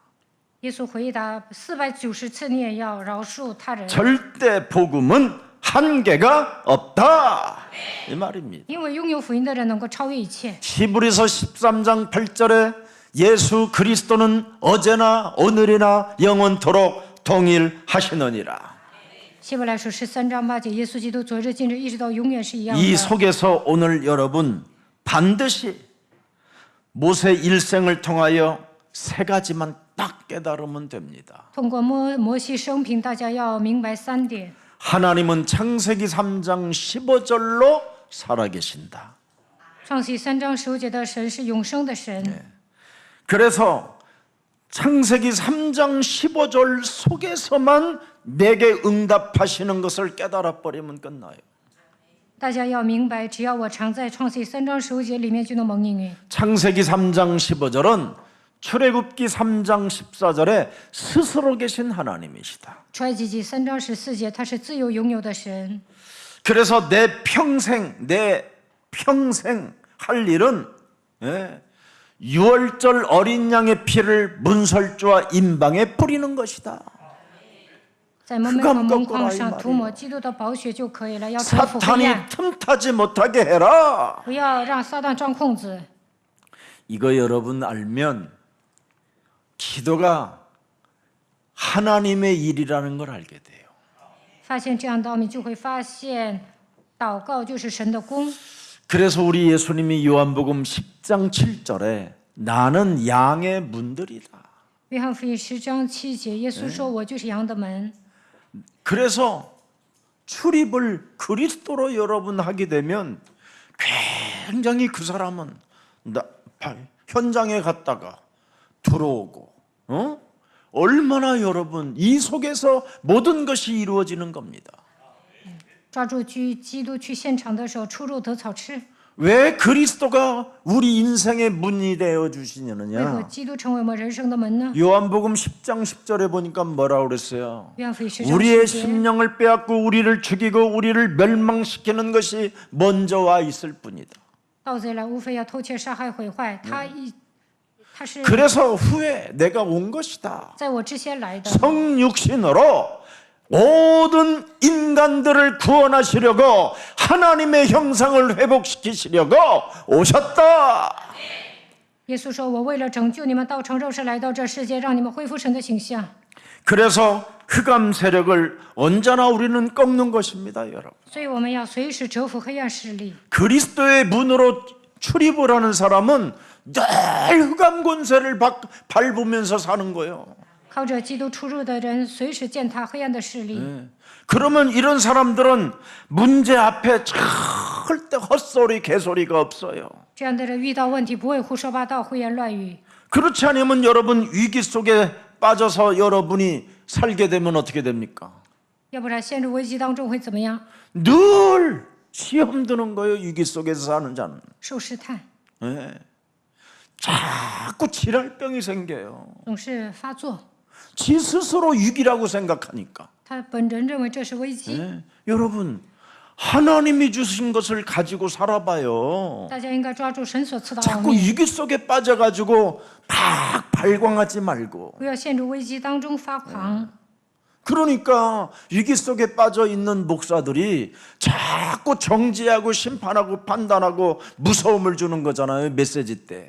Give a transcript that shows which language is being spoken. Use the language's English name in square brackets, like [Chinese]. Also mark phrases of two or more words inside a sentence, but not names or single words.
[Chinese] 耶稣回答：490次你也要饶恕他人， [Korean] 절대 복음은 한계가 없다. 이 말입니다. [Chinese] 因为拥有福音的人能够超越一切。 [Korean] 히브리서 13장 8절에 예수 그리스도는 어제나 오늘이나 영원토록 동일하시느니라. [Chinese] 希伯来书13章8节，耶稣基督昨日今日一直到永远是一样 [Korean] 이 [Chinese] 的。 [Korean] 속에서 오늘 여러분 반드시 모세 일생을 통하여 세 가지만 딱 깨달으면 됩니다. [Chinese] 通过摩西生平，大家要明白3点： [Korean] 하나님은 창세기 3장 15절로 살아계신다. [Chinese] 创世3章15节的神是永生的神， [Korean] 그래서 창세기 3장 15절 속에서만 내게 응답하시는 것을 깨달아 버리면 끝나요. [Chinese] 大家要明白，只要我常在创世3章15节里面，就能蒙应允。 [Korean] 창세기 3장 15절은 출애굽기 3장 14절에 스스로 계신 하나님이시다. [Chinese] 出埃及记3章14节，他是自由拥有的神。 [Korean] 그래서 내 평생 할 일은 유월절 어린 양의 피를 문설주와 임방에 뿌리는 것이다. [Chinese] 在门和门框上涂抹基督的宝血就可以了，要征服黑 [Korean] 사탄이 [Chinese] 暗， [Korean] 틈타지 못하게 해라. [Chinese] 不要让撒旦钻空子。 [Korean] 이거 여러분 알면 기도가 하나님의 일이라는 걸 알게 돼요. [Chinese] 发现这样道明，就会发现祷告就是神的功。 [Korean] 그래서 우리 예수님이 요한복음 10장 7절에 나는 양의 문들이다. [Chinese] 约翰福音10章7节，耶稣说：“我就是羊的门。” [Korean] 그래서 출입을 그리스도로 여러분 하게 되면 굉장히 그 사람은 현장에 갔다가 들어오고 얼마나 여러분 이 속에서 모든 것이 이루어지는 겁니다. [Chinese] 抓住基督去现场的时候，出入得草吃。 [Korean] 왜 그리스도가 우리 인생의 문이 되어 [Chinese] 为何 [Korean] 주시느냐? [Chinese] 基督成为我们人生的门呢？ [Korean] 요한복음 10장 10절에 보니까 뭐라고 그랬어요? [Chinese] 约翰福音10章 [Korean] 우리의 [Chinese] 10节， [Korean] 심령을 빼앗고 우리를 죽이고 우리를 멸망시키는 것이 먼저 와 있을 뿐이다. [Chinese] 盗贼来无非要偷窃、杀害、毁坏。他是 [Korean] 그래서 후에 내가 온 것이다. [Chinese] 在我之前来的。 [Korean] 성육신으로 모든 인간들을 구원하시려고 하나님의 형상을 회복시키시려고 오셨다. [Chinese] 耶稣说：“我为了拯救你们，道成肉身来到这世界，让你们恢复神的形象。” [Korean] 그래서 흑암 세력을 언제나 우리는 꺾는 것입니다, 여러분. [Chinese] 所以我们要随时折服黑暗势力。 [Korean] 그리스도의 문으로 출입을 하는 사람은 늘 흑암 권세를 밟으면서 사는 거예요. [Chinese] 靠着基督出入的人，随时践踏黑暗的势力。 [Korean] 그러면 이런 사람들은 문제 앞에 절대 헛소리 개소리가 없어요. [Chinese] 这样的人遇到问题不会胡说八道、胡言乱语。 [Korean] 그렇지 않으면 여러분 위기 속에 빠져서 여러분이 살게 되면 어떻게 됩니까? [Chinese] 要不然陷入危机当中会怎么样？ [Korean] 늘 시험 드는 거예요. 위기 속에서 사는 자는. [Chinese] 受试探， [Korean] 자꾸 질환병이 생겨요. [Chinese] 总是发作。 [Korean] 지 스스로 위기라고 생각하니까. [Chinese] 他本人认为这是危机。 [Korean] 여러분 하나님이 주신 것을 가지고 살아봐요. [Chinese] 大家应该抓住神所赐的奥 [Korean] 자꾸 [Chinese] 秘， [Korean] 위기 속에 빠져가지고 막 발광하지 말고. [Chinese] 不要陷入危机当中发狂。 [Korean] 그러니까 위기 속에 빠져 있는 목사들이 자꾸 정죄하고 심판하고 판단하고 무서움을 주는 거잖아요. 메시지 때.